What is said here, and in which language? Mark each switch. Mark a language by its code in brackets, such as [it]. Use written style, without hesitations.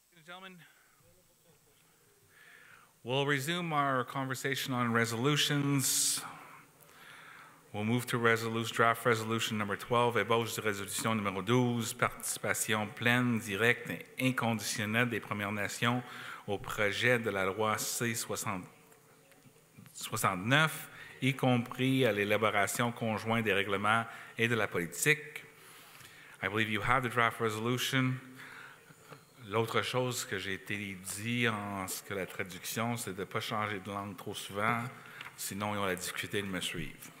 [en] gentlemen, we'll resume our conversation on resolutions. We'll move to draft resolution number 12, [fr] ébauche de résolution numéro 12, participation pleine, directe et inconditionnelle des Premières Nations au projet de la loi C-69, y compris à l'élaboration conjointe des règlements et de la politique. [en] I believe you have the draft resolution. [fr] L'autre chose que j'ai été dit en ce que la traduction, c'est de ne pas changer de langue trop souvent, sinon ils ont la difficulté de me suivre.